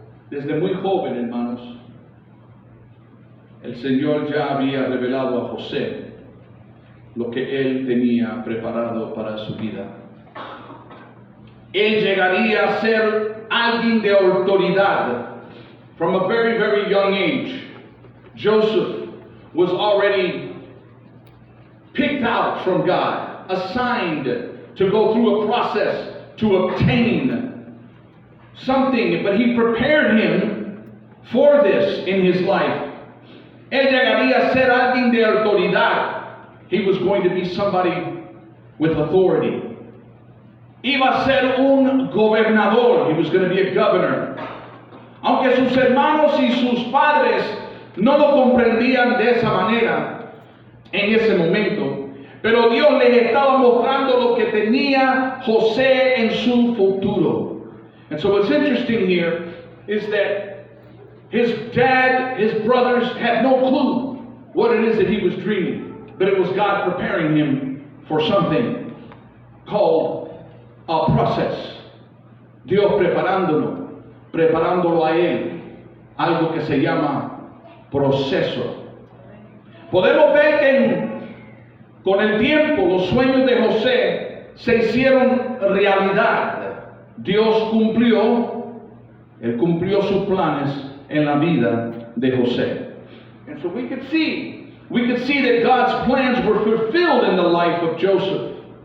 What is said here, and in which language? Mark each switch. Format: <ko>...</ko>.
<es>Desde muy joven, hermanos, el Señor ya había revelado a José lo que él tenía preparado para su vida. Él llegaría a ser alguien de autoridad.</es> <en>From a very, very young age, Joseph was already picked out from God, assigned to go through a process to obtain something, but he prepared him for this in his life.</en> <es>Él llegaría a ser alguien de autoridad.</es> <en>He was going to be somebody with authority.</en> <es>Iba a ser un gobernador.</es> <en>He was going to be a governor.</en> <es>Aunque sus hermanos y sus padres no lo comprendían de esa manera en ese momento, pero Dios les estaba mostrando lo que tenía José en su futuro.</es> <en>And so what's interesting here is that his dad, his brothers had no clue what it is that he was dreaming, but it was God preparing him for something called a process.</en> <es>Dios preparándolo a él, algo que se llama proceso. Podemos ver que con el tiempo los sueños de José se hicieron realidad. Dios Él cumplió sus planes en la vida de José.</es> <en>And so we could see that God's plans were fulfilled in the life of Joseph.</en>